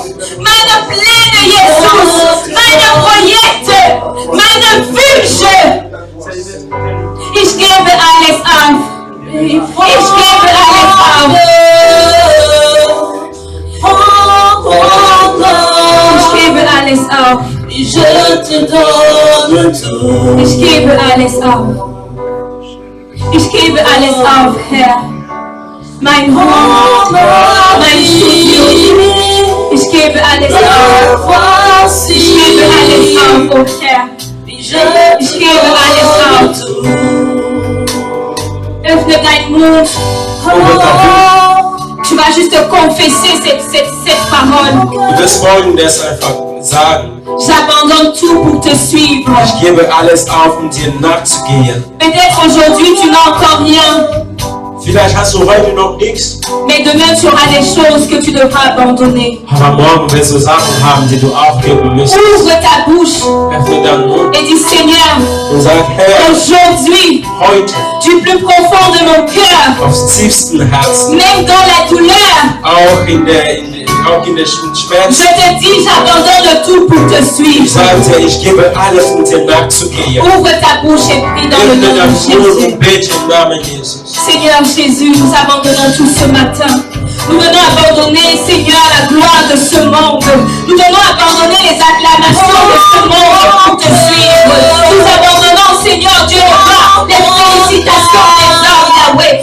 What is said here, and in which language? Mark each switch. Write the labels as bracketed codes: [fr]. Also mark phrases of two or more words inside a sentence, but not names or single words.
[de] Meine Pläne, Jesus. Meine Projekte. Meine Wünsche. Ich gebe alles auf. Ich gebe alles auf. Ich gebe alles auf. [fr] Je te donne tout. [de] Ich gebe alles auf. Ich gebe alles auf, Herr. Mein Hund, mein Studio. Ich gebe alles auf. Ich gebe alles auf, oh Herr. Ich gebe alles auf. Öffne deinen Mund. [fr] Tu vas juste confesser cette parole. [de] Du wirst Folgendes einfach sagen. [fr] J'abandonne tout pour te suivre. [de] Ich gebe alles auf, dir nachzugehen. [fr] Peut-être aujourd'hui tu n'as encore rien. [de] Vielleicht hast du heute noch nichts, [fr] Mais demain tu auras des choses que tu devras abandonner. [de] aber morgen wirst du Sachen haben, die du aufgeben müsst. [fr] Ouvre ta bouche [de] Öffne deinen Mund [fr] et dis Seigneur, [de] und sag, Herr, [fr] aujourd'hui, [de] heute, [fr] du plus profond de mon cœur, [de] aufs tiefsten Herzen, [fr] même dans la douleur, [de] auch in der Schmerz, [fr] je te dis j'abandonne tout pour te [de] ich [fr] suivre. [de] sage dir, ich gebe alles, dir nachzugehen. [fr] Ouvre ta bouche et prie dans le [de] Öffne [fr] nom [de] deinen [fr] de [de] Mund [fr] Jésus. [de] und bete im Namen Jesus. [fr] Seigneur Jésus, nous abandonnons tout ce matin. Nous venons abandonner, Seigneur, la gloire de ce monde. Nous venons abandonner les acclamations de ce monde pour te suivre. Nous abandonnons, Seigneur Dieu, les félicitations des hommes, Yahweh.